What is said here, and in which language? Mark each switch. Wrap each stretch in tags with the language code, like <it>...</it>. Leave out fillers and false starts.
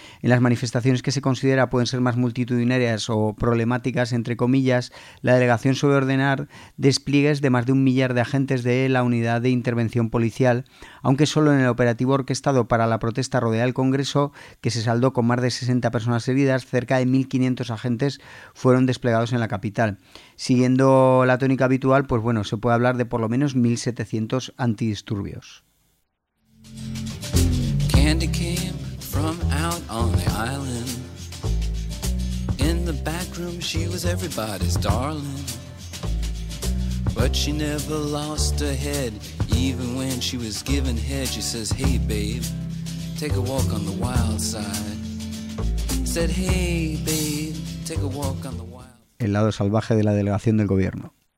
<es>En las manifestaciones que se considera pueden ser más multitudinarias o problemáticas, entre comillas, la delegación suele ordenar despliegues de más de 1 millar de agentes de la Unidad de Intervención Policial, aunque solo en el operativo orquestado para la protesta rodeada del Congreso, que se saldó con más de 60 personas heridas, cerca de 1.500 agentes fueron desplegados en la capital. Siguiendo la tónica habitual, pues bueno, se puede hablar de por lo menos 1.700 antidisturbios.</es> <en>Candy came from out on the island. In the back room she was everybody's darling. But she never lost her head, even when she was given head. She says, hey babe, take a walk on the wild side. Said, hey babe, take a walk on the wild side.</en> <es>El lado salvaje de la delegación del gobierno.</es>